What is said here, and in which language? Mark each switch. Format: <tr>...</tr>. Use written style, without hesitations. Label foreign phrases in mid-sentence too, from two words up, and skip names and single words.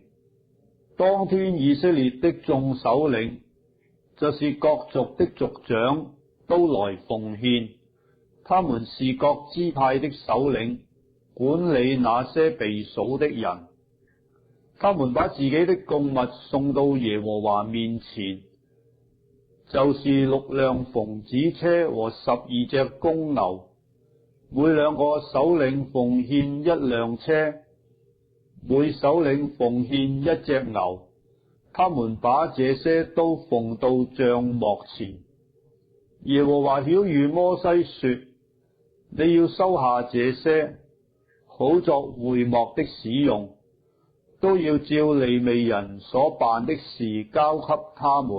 <zh>當天以色列的眾首領，就是各族的族長，都來奉獻。他們是各支派的首領，管理那些被數的人。他們把自己的供物送到耶和華面前，就是6 輛縫子車和12隻公牛，每2個首領奉獻1輛車，每首領奉獻1隻牛。他們把這些都奉到帳幕前。耶和華曉諭摩西說：你要收下這些，好作會幕的使用，都要照利未人所辦的事交給他們。</zh>